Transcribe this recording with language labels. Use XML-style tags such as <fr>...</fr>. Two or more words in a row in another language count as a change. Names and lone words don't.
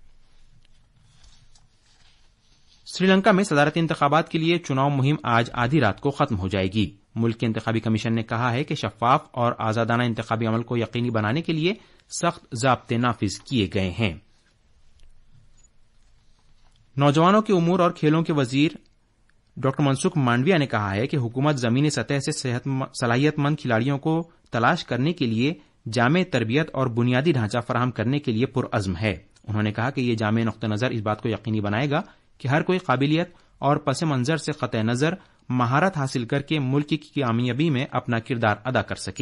<ur>سری لنکا میں صدارتی انتخابات کے لیے چناؤ مہم آج آدھی رات کو ختم ہو جائے گی۔ ملک کے انتخابی کمیشن نے کہا ہے کہ شفاف اور آزادانہ انتخابی عمل کو یقینی بنانے کے لیے سخت ضابطے نافذ کیے گئے ہیں۔ نوجوانوں کے امور اور کھیلوں کے وزیر ڈاکٹر منسکھ مانڈویا نے کہا ہے کہ حکومت زمینی سطح سے صلاحیت مند کھلاڑیوں کو تلاش کرنے کے لیے جامع تربیت اور بنیادی ڈھانچہ فراہم کرنے کے لیے پرعزم ہے۔ انہوں نے کہا کہ یہ جامع نقطہ نظر اس بات کو یقینی بنائے گا کہ ہر کوئی قابلیت اور پس منظر سے قطع نظر مہارت حاصل کر کے ملک کی کامیابی میں اپنا کردار ادا کر سکے۔</ur>